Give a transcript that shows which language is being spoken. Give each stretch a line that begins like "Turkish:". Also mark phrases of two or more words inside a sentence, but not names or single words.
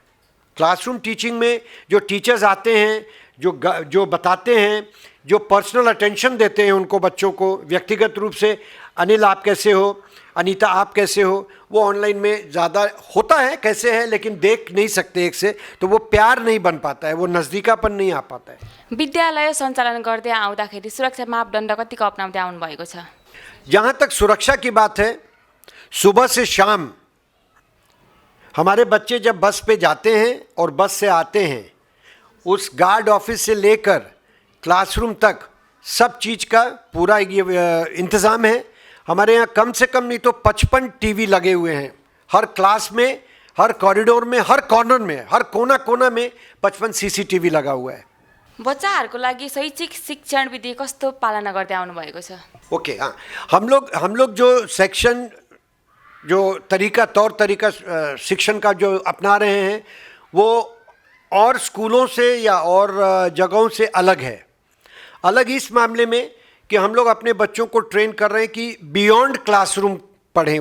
English: classroom teaching
Hindi: में जो टीचर्स आते हैं, जो बताते हैं, जो
English: personal attention
Hindi: देते हैं उनको, बच्चों को व्यक्तिगत रूप से, अनिल आप कैसे हो, अनीता आप कैसे हो, वो ऑनलाइन में ज़्यादा होता है कैसे है, लेकिन देख नहीं सकते एक से, तो वो प्यार नहीं बन पाता है, वो नज़दीकापन नहीं आ पाता है।
Nepali: विद्यालय सञ्चालन गर्दै आउँदाखेरि सुरक्षा मापदण्ड कतिको अपनाउँदै आउनु भएको छ?
Hindi: जहाँ तक सुरक्षा की बात है, सुबह से शाम हमारे बच्चे जब बस पे जाते हैं और बस से आते हैं, उस गार्ड ऑफिस से लेकर क्लासरूम तक सब चीज़ का पूरा ये इंतज़ाम है। हमारे यहाँ कम से कम नहीं तो 55 टीवी लगे हुए हैं, हर क्लास में, हर कॉरिडोर में, हर कॉर्नर में, हर कोना कोना में 55 सीसीटीवी लगा हुआ है।
Nepali: बच्चाहरूको लागि शैक्षिक शिक्षण विधि कस्तो पालना गर्दै आउनु भएको छ?
Hindi: ओके, हाँ, हम लोग जो सेक्शन, जो तौर तरीका शिक्षण का जो अपना रहे हैं, वो और स्कूलों से या और जगहों से अलग है। अलग इस मामले में कि हम लोग अपने बच्चों को ट्रेन कर रहे हैं कि
English: beyond classroom
Hindi: पढ़ें।